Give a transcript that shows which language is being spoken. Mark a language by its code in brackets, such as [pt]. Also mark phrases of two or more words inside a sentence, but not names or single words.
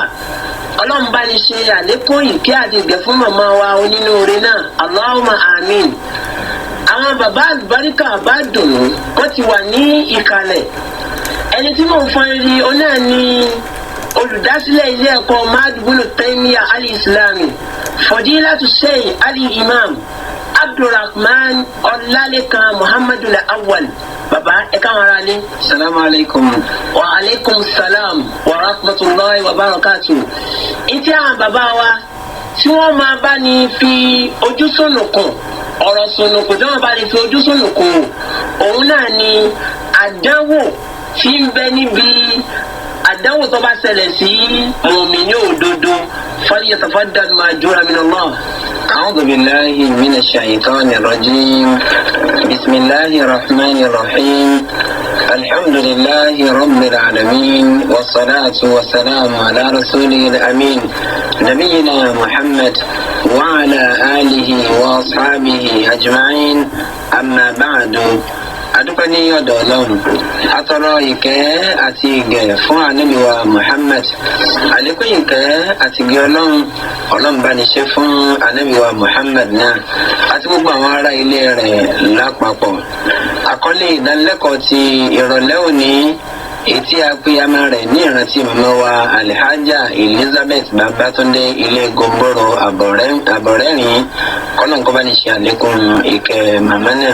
[yo] Ọlọ́run bá ní ṣe àlékún ìkẹ́ àti ìgẹ̀ fún màmá wa onínúure náà [ar] اللهم آمين. [yo] Àwọn bàbá àlùbáríkà bá dùnú wọ́n ti wà ní ìkàlẹ̀. Ẹni tí mò ń fọn rí ọ náà ni olùdásílẹ̀ ilé ẹ̀kọ́ Madbulu Taimiya Al-Islami Fadilatu Sheikh Ali Imam Abdulrahman Ọlálékan Muhammadu Awwal. Bàbá ẹ káwọn ará lé. [ar] السلام عليكم. وعليكم السلام ورحمة الله وبركاته. [yo] Ìtí àwọn bàbá wa tí wọ́n máa bá ní fi ojú sùnùkùn ọ̀rọ̀ sùnùkùn tí wọ́n bá ní fi ojú sùnùkùn òun náà ni àdánwò tí ń bẹ níbi àdánwò tó bá ṣẹlẹ̀ sí mùmínì òdodo. [ar] فليتفضل مأجورا من الله. أعوذ بالله من الشيطان الرجيم بسم الله الرحمن الرحيم الحمد لله رب العالمين والصلاة والسلام على رسوله الأمين نبينا محمد وعلى آله وأصحابه أجمعين أما بعد [yo] adúpẹ́ ní ọ̀dọ̀ Ọlọ́run atọrọ ìkẹ́ àti ìgẹ̀ fún ànábì wa Muhammad àlékún ìkẹ́ àti ìgẹ̀ Ọlọ́run bá ní ṣe fún ànábì wa Muhammad náà àti gbogbo àwọn ará ilé rẹ̀ lápapọ̀. Àkọlé ìdánilẹ́kọ̀ọ́ ti ìrọ̀lẹ́ òní èyí tí a pè àmà rẹ̀ ní ìrántí màmá wa Alhaja Elizabeth Babatunde ilé Gomboro àbọ̀rẹ́rìn kọ́nà bá ní ṣe àlékún ìkẹ́ màmá náà.